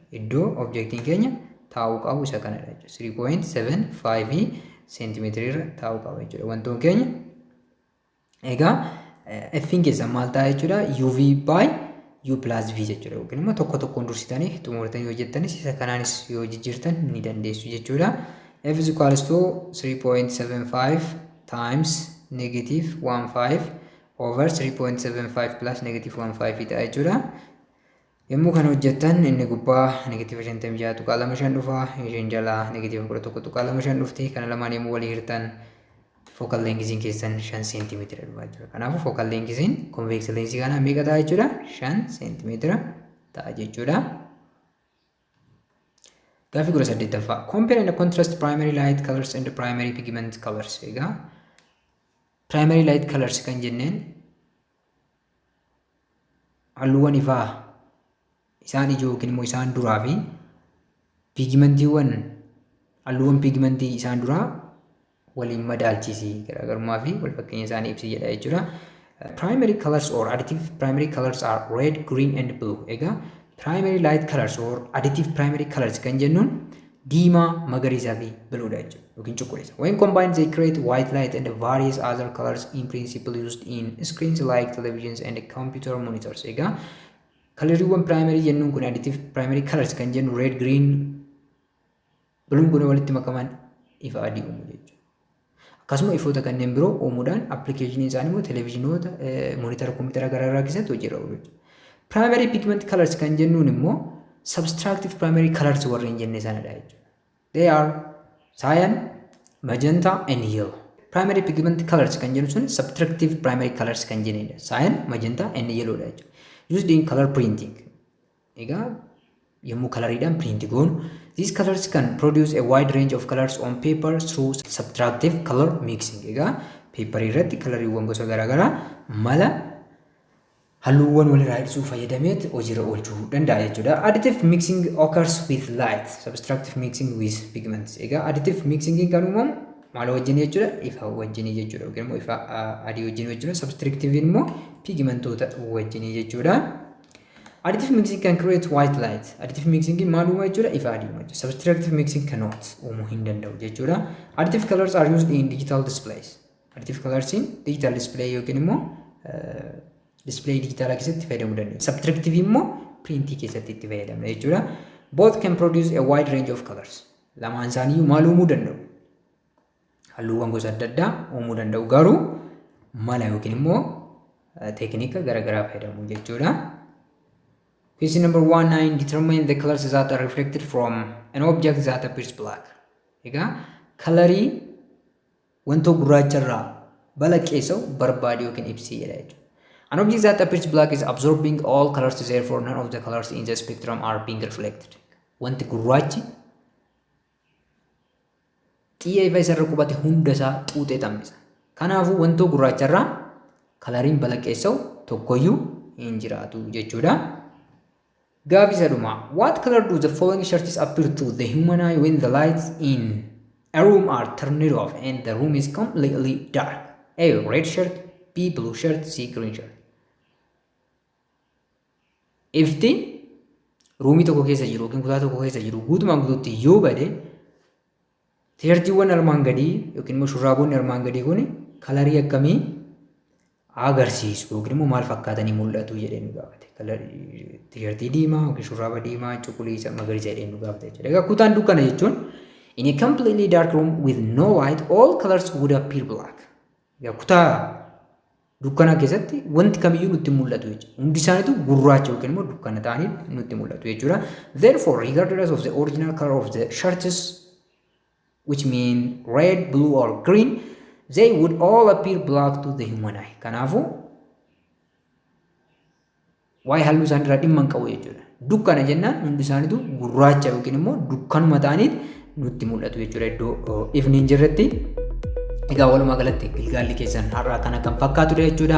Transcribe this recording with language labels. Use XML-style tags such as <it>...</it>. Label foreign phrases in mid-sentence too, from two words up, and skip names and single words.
<om>Iddoo objectiin keenya taa'uu qabu isa kanadha jechuudha. 3.75 centimeter irra taa'uu qaba jechuudha. Wantoonni keenya egaa f'n keessa maal ta'a jechuudha uv by u plus v jechuudha. Yookiin immoo tokko tokkoon dursitanii xumurtanii yoo jettanis isa kanaanis yoo jijjiirtan ni dandeessu jechuudha.</om> <en>F is equals to 3.75 times negative 15 over 3.75 plus negative 15</en> <om>ta'a jechuudha. Yommuu kana hojjettan inni gubbaa negative 56 tuqaa 5 dhufa, isheen jalaa negative 11 tuqaa 5 dhufti. Kana lamaan yommuu walii hirtan</om> <en>focal length</en> <om>keessan 5 cm dhufa jechuudha. Kanaafuu</om> <en>focal length convex lens</en> <om>kana meeqa ta'a jechuudha? 5 cm ta'a jechuudha. Gaaffii 18ffaa.</om> <en>Compare and contrast primary light colors and primary pigment colors.</en> <om>Egaa</om> <en>primary light colors</en> <om>kan jenneen halluuwwan ifaa isaan ijoo yookiin immoo isaan duraa fi pigmentiiwwan halluuwwan pigmentii isaan duraa waliin madaalchisii garaagarummaa fi wal fakkeenya isaanii ibsi jedha jechuudha.</om> <en>Primary colors or additive primary colors are red, green and blue.</en> <om>Egaa</om> <en>primary light colors or additive primary colors</en> <om>kan jennuun diimaa, magariisaa fi buluudha jechuudha yookiin cuquliisa.</om> <en>When combined they create white light and various other colors in principle used in screens like televisions and computer monitors.</en> <om>Egaa kalariiwwan primary jennuun kun</om> <en>additive primary colors</en> <om>kan jennu</om> <en>red, green,</en> <om>buluun kun walitti makaman ifa adii uumu jechuudha. Akkasuma ifoota kanneen biroo uumuudhaan appilikeeshinii isaanii immoo televiizhinoota, moonitara kompiitara garaagaraa keessatti hojiirra oolu jechuudha.</om> <en>Primary pigment colors</en> <om>kan jennuun immoo</om> <en>subtractive primary colors</en> <om>warreen jenne sanadha jechuudha.</om> <en>They are cyan, magenta and yellow. Primary pigment colors</en> <om>kan jennu sun</om> <en>subtractive primary colors</en> <om>kan jennedha.</om> <en>Cyan, magenta and yellow</en> <om>dha jechuudha.</om> <en>Used in color printing.</en> <om>Egaa yommuu kalariidhaan print goonu</om> <en>these colors can produce a wide range of colors on paper through subtractive color mixing.</en> <om>Egaa paper irratti kalariiwwan gosa garaagaraa mala halluuwwan walirraa ibsuu fayyadameet hojiirra oolchuu danda'a jechuudha.</om> <en>Additive mixing occurs with light, subtractive mixing with pigments.</en> <om>Egaa</om> <en>additive mixing</en> <om>kan uumamu maal wajjin jechuudha? Ifa wajjin jechuudha yookiin immoo ifa adii wajjin jechuudha. Subtractive immoo pigmentoota wajjin jechuudha.</om> <en>Additive mixing can create white light. Additive mixing</en> <om>maal uuma jechuudha? Ifa adii uuma jechuudha.</om> <en>Subtractive mixing cannot</en> <om>uumuu hin danda'u jechuudha.</om> <en>Additive colors are used in digital displays. Additive colors in digital display</en> <om>yookiin immoo display digitaalaa keessatti fayyadamuu dandeenya. Subtractive immoo printii keessatti itti fayyadamna jechuudha.</om> <en>Both can produce a wide range of colors.</en> <om>Lamaan isaanii maal uumuu danda'u? Halluuwwan gosa adda addaa uumuu danda'u garuu mala yookiin immoo teeknika garaagaraa fayyadamu jechuudha.</om> <en>Question number 19. Determine the colors that are reflected from an object that appears black.</en> <om>Egaa kalarii wantoo gurraacharraa balaqqeessa'u barbaade yookiin ibsii jedha jechuudha.</om> <en>An object that appears black is absorbing all colors, therefore none of the colors in the spectrum are being reflected.</en> <om>Wanti gurraachi xiyya ifa isarra qubate hundasaa xuuxee tammisa. Kanaafuu wantoo gurraacharraa kalariin balaqqeessa'u tokkoyyuu hin jiraatu jechuudha. Gaaffii sadhumaa.</om> <en>What color do the following shirts appear to the human eye when the lights in a room are turned off and the room is completely dark? A. Red shirt, B. Blue shirt, C. Green shirt.</en> <om>Ifti ruumii tokko keessa jiru yookiin kutaa tokko keessa jiru guutumaan guutuutti yoo bade tiishartiiwwan armaan gadii yookiin immoo shurraaboonni armaan gadii kun kalarii akkamii agarsiisu yookiin immoo maal fakkaatanii mul'atu jedhee nu gaafate. Tiishartii diimaa yookiin shurraaba diimaa, cuquliisa, magariisa jedhee nu gaafate jechuudha. Egaa kutaan dukkana jechuun</om> <en>in a completely dark room with no light all colors would appear black.</en> <om>Egaa kutaa dukkanaa keessatti wanti kamiyyuu nutti mul'atu jechuudha. Hundi isaaniitu gurraacha yookiin immoo dukkana ta'anii nutti mul'atu jechuudha.</om> <en>Therefore, regardless of the original color of the shirts, which mean red, blue or green, they would all appear black to the human eye.</en> <om>Kanaafuu waa'ee halluu isaanii irraa dhimma hin qabu jechuudha. Dukkana jennaan hundi isaaniitu gurraacha yookiin immoo dukkanuma ta'anii nutti mul'atu jechuudha iddoo ifni hin jirretti. Egaa walumaa galatti gilgaalli keessan har'aa kana kan fakkaatudha jechuudha.</om>